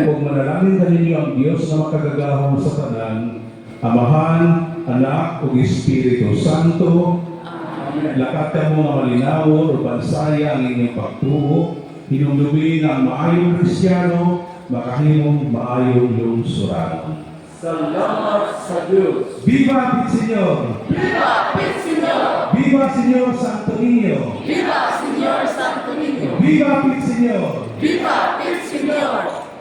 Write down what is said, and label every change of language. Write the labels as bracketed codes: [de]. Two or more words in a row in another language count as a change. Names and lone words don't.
[ceb] Kung manalangin ka ninyo ang Diyos na makagagahong sa tanan, Amahan, Anak, ug Espiritu Santo, Amen. lakat ka mo nga malinawon o bansaya ang inyong pagtuo, hinumdumi nga ang maayong Kristiyano, makahimong maayong lungsuranon. Salamat sa Diyos. [es] Viva Pitsiñor! Viva el Señor! Viva Señor Santo Niño! Viva Señor Santo Niño! Viva Pitsiñor! Viva el Señor!